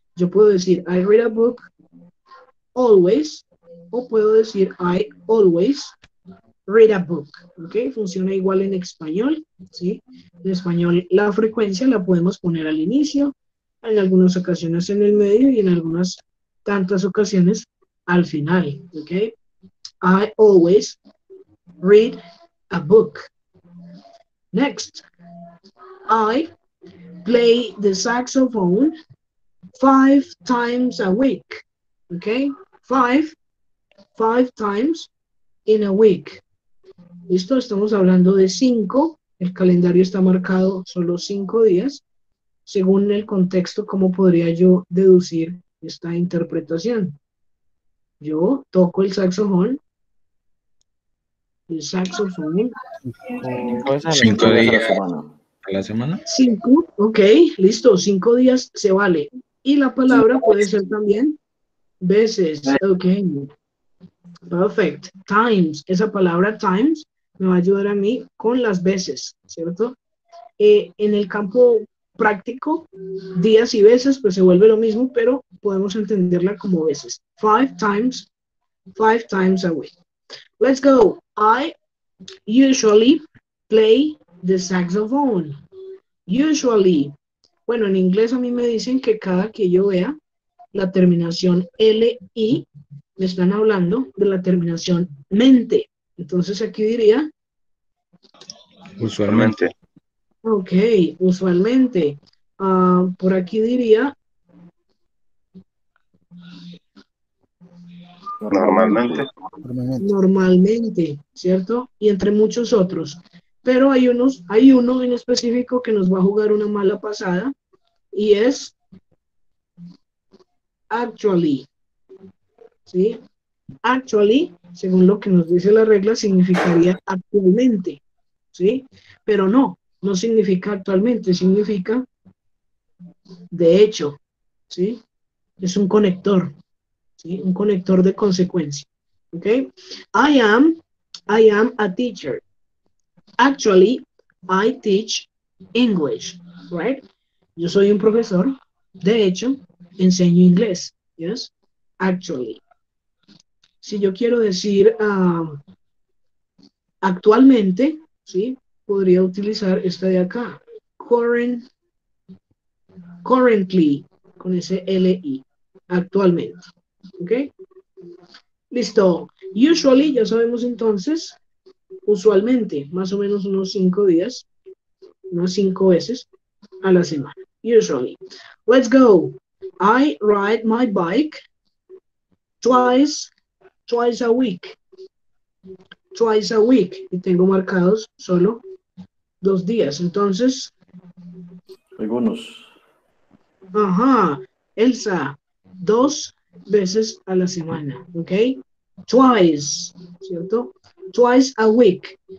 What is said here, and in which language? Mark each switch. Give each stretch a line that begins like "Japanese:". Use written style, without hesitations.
Spanish: Yo puedo decir
English: I read a book always,
Spanish: o puedo decir
English: I always read a book, ¿ok?
Spanish: Funciona igual en español, ¿sí? En español la frecuencia la podemos poner al inicio, en algunas ocasiones en el medio y en algunas tantas ocasiones al final, ¿ok?
English: I always read a book. Next, I play the saxophone 5 times a week. Okay? 5 times in a week. ¿Listo?
Spanish: Estamos hablando de 5. El calendario está marcado solo 5 días. Según el contexto, ¿cómo podría yo deducir esta interpretación? Yo toco el saxofón. El saxofón. 5 días a la días semana. a la semana. 5, ok, listo, 5 días se vale. Y la palabra puede ser también veces, ok. Perfect. Times, esa palabra times me va a ayudar a mí con las veces, ¿cierto? En el campo práctico, días y veces, pues se vuelve lo mismo, pero podemos entenderla como veces.
English: 5 times a week. Let's go. I usually play the saxophone. Usually.
Spanish: Bueno, en inglés a mí me dicen que cada que yo vea la terminación LI, me están hablando de la terminación mente. Entonces aquí diría, Usualmente. ok, usualmente. Por aquí diría, normalmente, ¿cierto? Y entre muchos otros. Pero hay uno en específico que nos va a jugar una mala pasada y es actually, ¿sí? Actually, según lo que nos dice la regla, significaría actualmente, ¿sí? Pero no significa actualmente, significa de hecho, ¿sí? Es un conector, ¿sí? Un conector de consecuencia.
English: ¿Ok? I am a teacher. Actually, I teach English, right?
Spanish: Yo soy un profesor. De hecho, enseño inglés.
English: Yes? Actually.
Spanish: Si yo quiero decir actualmente, ¿sí? Podría utilizar esta de acá. Currently, con ese LI. Actualmente. ¿Ok? Listo. Usually, ya sabemos entonces, usualmente, más o menos unos 5 días, unas 5 veces a la semana.
English: Usually. Let's go. I ride my bike twice a week. Twice a week.
Spanish: Y tengo marcados solo 2 días. Entonces, Algunos. ajá, Elsa, 2 veces a la semana, ¿ok?
English: Twice, ¿cierto? Twice a week.